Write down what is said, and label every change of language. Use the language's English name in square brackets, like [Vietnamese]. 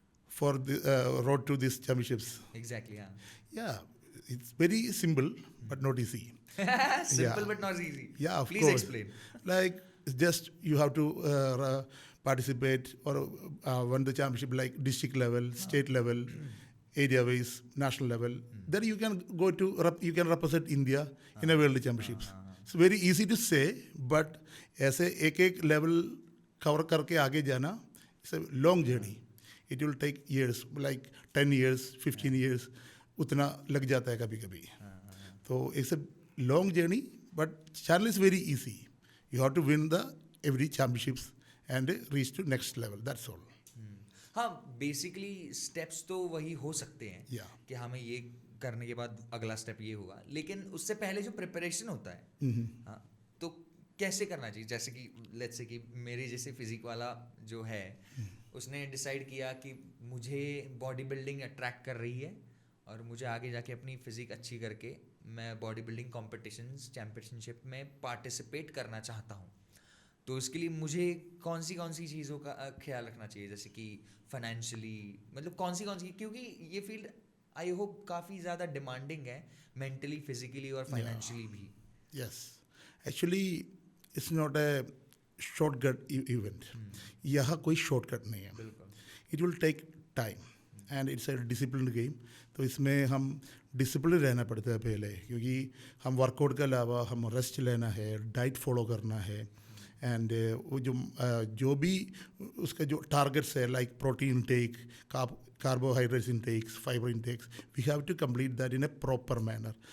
[English] For road to this championships. Exactly. हाँ. Yeah it's very simple but not easy. Simple but not easy. Yeah, of Please course. explain. Like just you have to participate or win the championship like district level, state level, area wise, national level. Then you can go to you can represent India in a world championships. It's very easy to say, but [Hindi] ऐसे एक एक level cover करके आगे जाना, [English] it's a long journey. It will take years, like 10 years, 15 years, [Hindi] उतना लग जाता है कभी कभी. [English] तो it's a long journey, but channel is very easy. You have to win the every championships and reach to next level. That's all. [Hindi] हाँ, basically steps तो वही हो सकते हैं [English] Yeah. [Hindi] कि हमें ये करने के बाद अगला स्टेप ये होगा, लेकिन उससे पहले जो प्रिपरेशन होता है, हाँ, तो कैसे करना चाहिए? जैसे कि लेट्स से कि मेरे जैसे फिजिक वाला जो है, उसने डिसाइड किया कि मुझे बॉडी बिल्डिंग अट्रैक्ट कर रही है और मुझे आगे जाके अपनी फिजिक अच्छी करके मैं बॉडी बिल्डिंग कॉम्पिटिशन्स चैम्पियनशिप में पार्टिसिपेट करना चाहता हूँ. तो इसके लिए मुझे कौन सी चीज़ों का ख्याल रखना चाहिए, जैसे कि फाइनेंशियली, मतलब कौन सी, क्योंकि ये फील्ड आई होप काफ़ी ज़्यादा डिमांडिंग है मेंटली, फिजिकली और फाइनेंशियली भी. [English] Yes. Actually, it's not a shortcut event. [Hindi] यहाँ कोई shortcut नहीं है. [English] It will take time and it's a disciplined game. [Hindi] तो इसमें हम डिसिप्लिन रहना पड़ता है पहले, क्योंकि हम वर्कआउट के अलावा हम रेस्ट लेना है, डाइट फॉलो करना है, एंड वो जो भी उसका जो टारगेट्स है, like protein intake, carbohydrates intakes, fibre intakes, [English] We have to complete that in a proper manner.